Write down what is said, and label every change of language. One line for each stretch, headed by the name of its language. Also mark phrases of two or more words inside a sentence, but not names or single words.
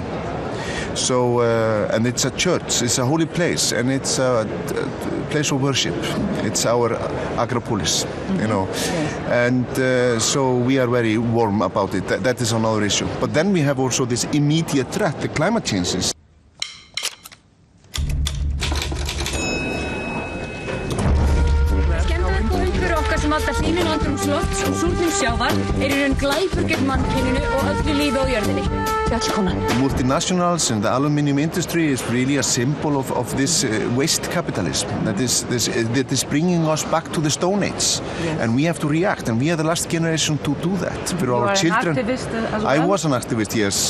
English: So, and it's a church, it's a holy place, and it's a place of worship. It's our Agropolis, you know. And so we are very warm about it. That is another issue. But then we have also this immediate threat, the climate changes.
Icelandic: Skemmdarkóngur okkar sem valda hlýnun andrúmslofts og súrnun sjávar í raun glæpur gegn mannkyninu og öllu lífi á jörðinni.
English: Multinationals and the aluminium industry is really a symbol of this waste capitalism that is bringing us back to the Stone Age. Yes. And we have to react, and we are the last generation to do that for our children. You are an activist as well? I was an activist, yes.